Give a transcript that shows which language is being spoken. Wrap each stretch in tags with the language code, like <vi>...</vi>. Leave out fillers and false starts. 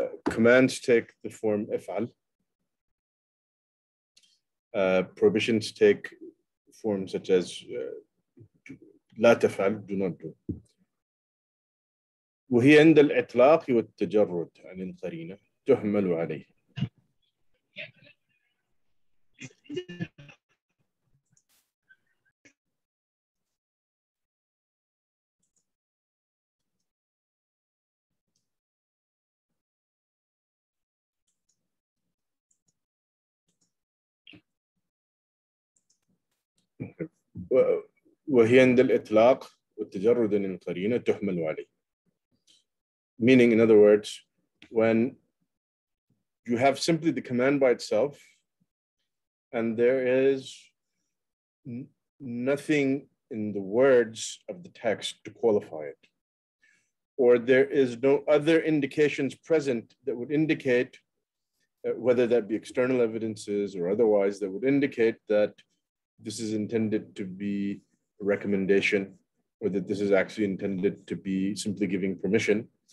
<en>Commands take the form if'al. Prohibitions take forms such as</en> <ar>لا تفعل,</ar> <en>do not do.</en> <ar>وهي عند الإطلاق والتجرد عن القرينة تحمل عليه. وهي عند الإطلاق والتجرد عن القرينة تحمل عليه.</ar> <en>Meaning, in other words, when you have simply the command by itself and there is nothing in the words of the text to qualify it, or there is no other indications present that would indicate, whether that be external evidences or otherwise, that would indicate that this is intended to be a recommendation, or that this is actually intended to be simply giving permission.</en>